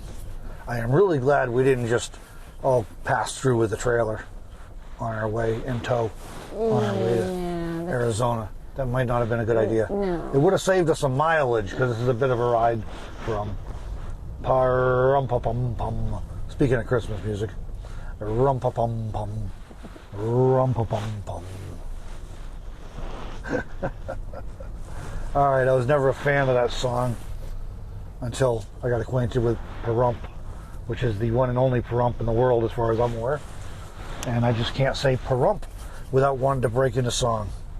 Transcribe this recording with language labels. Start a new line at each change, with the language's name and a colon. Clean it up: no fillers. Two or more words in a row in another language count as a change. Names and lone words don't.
English: I am really glad we didn't just all pass through with the trailer on our way in tow on our way to Arizona. That might not have been a good idea. No. It would have saved us some mileage because this is a bit of a ride from Rum-pa-pum-pum. Speaking of Christmas music, rum-pa-pum-pum, rum-pa-pum-pum. All right, I was never a fan of that song until I got acquainted with Pahrump, which is the one and only Pahrump in the world as far as I'm aware. And I just can't say Pahrump without wanting to break into song.